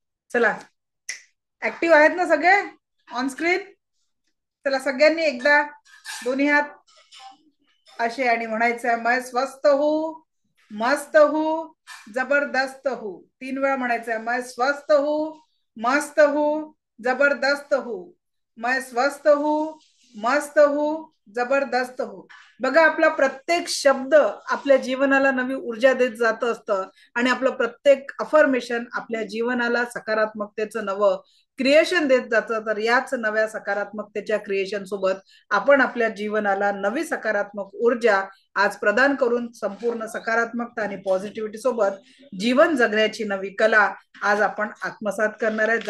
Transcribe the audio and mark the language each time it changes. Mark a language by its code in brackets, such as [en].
[mr] चला, ऍक्टिव्ह आहेत ना सगळे ऑन स्क्रीन? चला सगळ्यांनी एकदा दोन्ही हात असे आणि म्हणायचं आहे, [hi] मैं स्वस्थ हूँ, मस्त हूँ, जबरदस्त हूँ. [mr] 3 वेळा म्हणायचं आहे, [hi] मैं स्वस्थ हूँ, मस्त हूँ, जबरदस्त हूँ. मैं स्वस्थ हूँ, मस्त हूँ, जबरदस्त हूँ. [mr] बघा, आपला प्रत्येक शब्द आपल्या जीवनाला नवी ऊर्जा देत जात असतं आणि आपलं प्रत्येक अफर्मेशन आपल्या जीवनाला सकारात्मकतेचं नवं क्रिएशन देत जातं. तर याच नव्या सकारात्मकतेच्या क्रिएशन सोबत आपण आपल्या जीवनाला नवी सकारात्मक ऊर्जा आज प्रदान करून संपूर्ण सकारात्मकता आणि पॉझिटिव्हिटी सोबत जीवन जगण्याची नवी कला आज आपण आत्मसात करणार आहे.